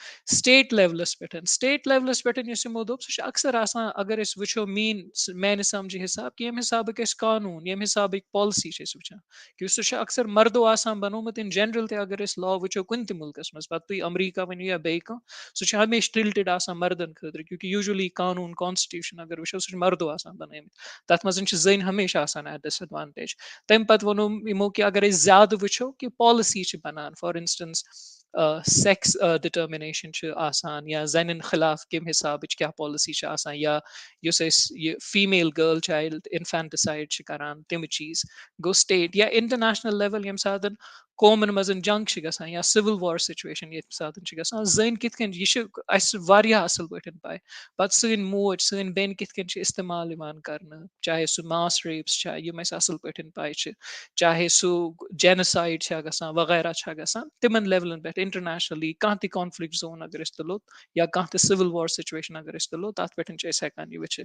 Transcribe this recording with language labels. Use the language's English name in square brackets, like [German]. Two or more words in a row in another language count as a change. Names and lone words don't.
[Kashmiri] سٹیٹ لیولس پٮ۪ٹھ یُس یِمو دوٚپ سُہ چھُ اکثر آسان اگر أسۍ وٕچھو میانہِ سمجھِ حِساب کہِ ییٚمہِ حِسابٕکۍ أسۍ قانوٗن ییٚمہِ حِسابٕکۍ پالسی چھِ أسۍ وٕچھان کہِ سُہ چھُ اکثر مردو آسان بنومُت [English] in general [Kashmiri] تہِ اگر أسۍ لا وٕچھو کُنہِ تہِ مُلکس منٛز پتہٕ تُہۍ امریکہ ؤنِو یا بیٚیہِ کانٛہہ سُہ چھُ ہمیشہِ ٹِلٹِڈ آسان مردن خٲطرٕ کیونکہِ یوٗجؤلی قانوٗن کانسٹِٹیوٗشن اگر وٕچھو سُہ چھُ مردو آسان بنٲومٕتۍ تتھ منٛز چھِ زٔنۍ ہمیشہِ آسان [English] at disadvantage. [Kashmiri] تمہِ پتہٕ ووٚنو یِمو کہِ اگر أسۍ زیادٕ وٕچھو کہِ پالسی چھِ بنان [English] for instance sex determination [Kashmiri] چھِ آسان یا زنٮ۪ن خلاف کمہِ حِسابٕچ کیاہ پالسی چھِ آسان یا یُس أسۍ یہِ [English] female girl child infanticide [Kashmiri] چھِ کران تِم چیٖز گوٚو سٹیٹ یا [English] international level [Kashmiri] ییٚمہِ ساتہٕ قومن منٛز جنگ چھِ گژھان یا [English] civil war [Kashmiri] سچویشن ییٚمہِ ساتہٕ چھِ گژھان زٔنۍ کِتھ کٔنۍ یہِ چھِ اَسہِ واریاہ اَصٕل پٲٹھۍ پاے پتہٕ سٲنۍ موج سٲنۍ بیٚنہِ کِتھ کٔنۍ چھِ استعمال یِوان کرنہٕ چاہے سُہ [English] mass rapes [Kashmiri] چھا یِم اَسہِ اَصٕل پٲٹھۍ پاے چھِ چاہے سُہ جینسایڈ چھا گژھان وغیرہ چھا گژھان تِمن لیولن پٮ۪ٹھ انٹرنیشنلی کانٛہہ تہِ [English] conflict zone [Kashmiri] اگر أسۍ تُلو یا کانٛہہ تہِ [English] civil war situation [Kashmiri] اگر أسۍ تُلو تتھ پٮ۪ٹھ چھِ أسۍ ہٮ۪کان یہِ وٕچھِتھ.